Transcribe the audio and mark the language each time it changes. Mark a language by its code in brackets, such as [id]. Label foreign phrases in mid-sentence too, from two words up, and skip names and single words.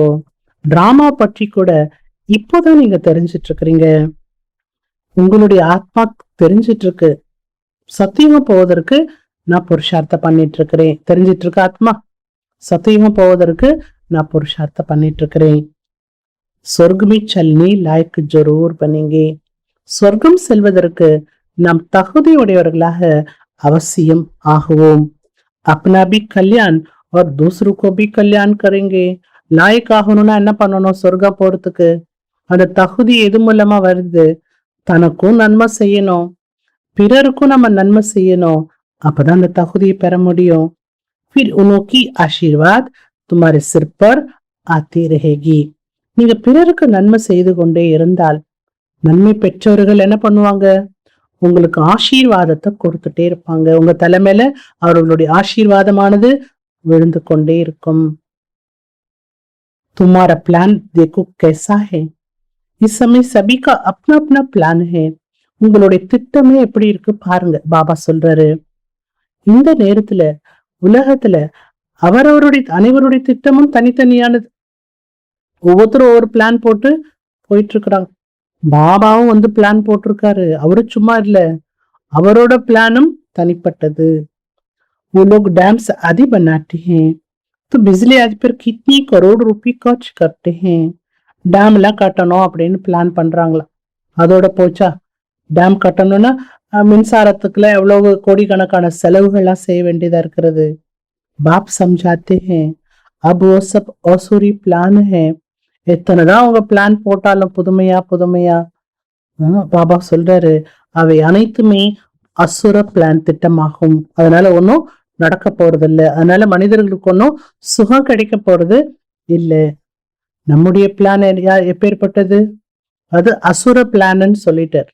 [ta] டிராமா பற்றி கூட இப்போதான் நீங்க தெரிஞ்சிட்டு இருக்கிறீங்க. உங்களுடைய ஆத்மா தெரிஞ்சிட்டு இருக்கு. சத்தியுகம் போவதற்கு நான் புருஷார்த்தம் பண்ணிட்டு இருக்கிறேன். தெரிஞ்சிட்டு இருக்க ஆத்மா. சத்தியுகம் போவதற்கு நான் புருஷார்த்தம் பண்ணிட்டு இருக்கிறேன். [hi] स्वर्ग में चलने लायक जरूर बनेंगे. [ta] சொர்க்கம் செல்வதற்கு நாம் தகுதியுடையவர்களாக அவசியம் ஆகுவோம். [hi] अपना भी कल्याण और दूसरों को भी कल्याण करेंगे. [ta] லாயக் ஆகணும்னா என்ன பண்ணணும்? சொர்க்கம் போறதுக்கு அந்த தகுதி எது மூலமா வருது? தனக்கும் நன்மை செய்யணும், பிறருக்கும் நம்ம நன்மை செய்யணும். அப்பதான் அந்த தகுதியை பெற முடியும். [hi] फिर उनकी आशीर्वाद तुम्हारे सिर पर आती रहेगी. [ta] நீங்க பிறருக்கு நன்மை செய்து கொண்டே இருந்தால் நன்மை பெற்றவர்கள் என்ன பண்ணுவாங்க? உங்களுக்கு ஆசீர்வாதத்தை கொடுத்துட்டே இருப்பாங்க. உங்க தலைமையில அவர்களுடைய ஆசீர்வாதமானது விழுந்து கொண்டே இருக்கும். [hi] तुम्हारा प्लान देखो कैसा है. इस समय सभी का अपना अपना प्लान है. [ta] உங்களுடைய திட்டமே எப்படி இருக்கு பாருங்க. பாபா சொல்றாரு, இந்த நேரத்துல உலகத்துல அவரவருடைய அனைவருடைய திட்டமும் தனித்தனியானது. ஒவ்வொருத்தரும் ஒவ்வொரு பிளான் போட்டு போயிட்டு இருக்கிறாங்க. பாபாவும் வந்து பிளான் போட்டிருக்காரு. அவரு சும்மா இல்ல, அவரோட பிளானும் தனிப்பட்டது. [hi] वो लोग डैम्स आदि बनाते हैं तो बिजली आदि पर कितनी करोड़ रुपए खर्च करते हैं. [ta] டேம் எல்லாம் கட்டணும் அப்படின்னு பிளான் பண்றாங்களா? அதோட போச்சா? டேம் கட்டணும்னா மின்சாரத்துக்குள்ள எவ்வளவு கோடிக்கணக்கான செலவுகள்லாம் செய்ய வேண்டியதா இருக்கிறது. [hi] बाप समझाते हैं अब वो सब असुरी प्लान है. [ta] எத்தனைதான் அவங்க பிளான் போட்டாலும் புதுமையா புதுமையா பாபா சொல்றாரு, அவை அனைத்துமே அசுர பிளான் திட்டமாகும். அதனால ஒன்னும் நடக்க போறது இல்லை. அதனால மனிதர்களுக்கு ஒன்னும் சுகம் கிடைக்க போறது இல்லை. நம்முடைய பிளான் எப்பேற்பட்டது? அது அசுர பிளான்னு சொல்லிட்டார்.